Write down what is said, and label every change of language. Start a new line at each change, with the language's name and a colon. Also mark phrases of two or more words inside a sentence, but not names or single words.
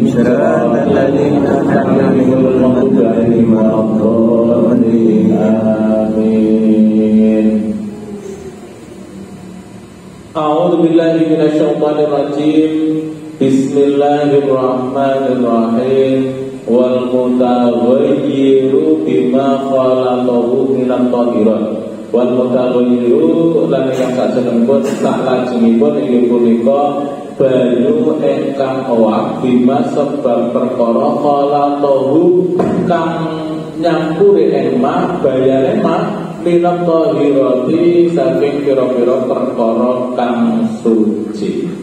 Arabic: صراط الذين أنعمت عليهم غير المغضوب عليهم ولا الضالين. Amin. أعوذ بالله من الشيطان الرجيم. بسم الله الرحمن الرحيم. والمتغير بما خالطه من الطاهرات. والمتغير
Javanese: lan ingkang sajenengipun salajengipun inggih punika banyu ingkang owah bima sebab perkara khalaqahu kang nyampuri emah bayane emah
Arabic: من الطاهرات
Javanese: saking pira-pira perkara kang suci.